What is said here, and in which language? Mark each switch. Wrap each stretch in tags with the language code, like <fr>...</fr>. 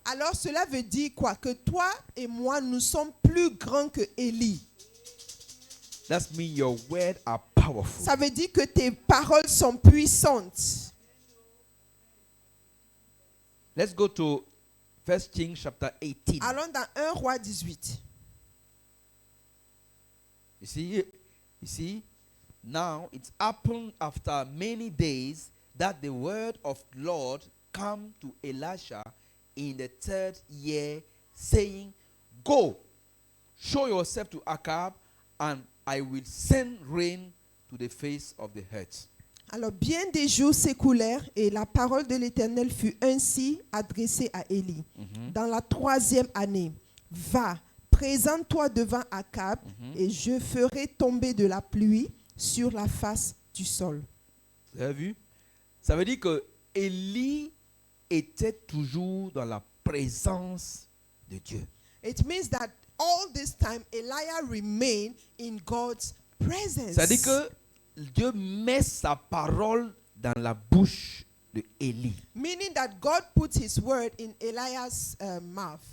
<fr>Alors cela veut dire quoi? Que toi et moi, nous sommes plus grands que Élie.</fr> <en>That means your words are powerful.</en> <fr>Ça veut dire que tes paroles sont puissantes.</fr> <en>Let's go to 1 Kings chapter 18.</en> <fr>Allons dans 1 Roi 18.</fr> <en>You see, now it's happened after many days that the word of Lord come to Elisha in the 3rd year, saying, Go, show yourself to Ahab, and I will send rain to the face of the earth.</en> <fr>Alors bien des jours s'écoulèrent et la parole de l'Éternel fut ainsi adressée à Élie. Dans la 3e année, va, présente-toi devant Akab et je ferai tomber de la pluie sur la face du sol. Vous avez vu? Ça veut dire que Élie était toujours dans la présence de Dieu.</fr> <en>It means that all this time Elijah remained in God's presence.</en> <fr>Ça veut dire que Dieu met sa parole dans la bouche de Élie.</fr> <en>Meaning that God put his word in Elijah's mouth.</en>